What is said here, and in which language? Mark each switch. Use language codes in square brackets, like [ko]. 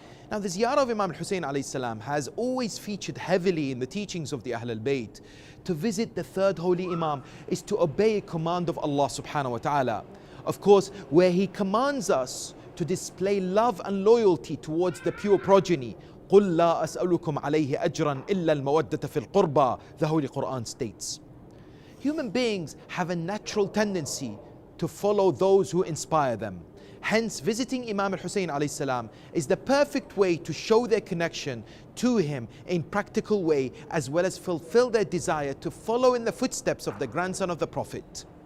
[en] Now, the Ziyarat of Imam Husayn alayhi salam has always featured heavily in the teachings of the Ahl al-Bayt. To visit the third holy Imam is to obey a command of Allah subhanahu wa ta'ala. Of course, where He commands us to display love and loyalty towards the pure progeny. [ar] قُلْ لَا أَسْأَلُكُمْ عَلَيْهِ أَجْرًا إِلَّا الْمَوَدَّةَ فِي الْقُرْبَى, [en] the Holy Quran states. Human beings have a natural tendency to follow those who inspire them. Hence, visiting Imam al-Husayn alayhi salam is the perfect way to show their connection to him in practical way, as well as fulfill their desire to follow in the footsteps of the grandson of the Prophet.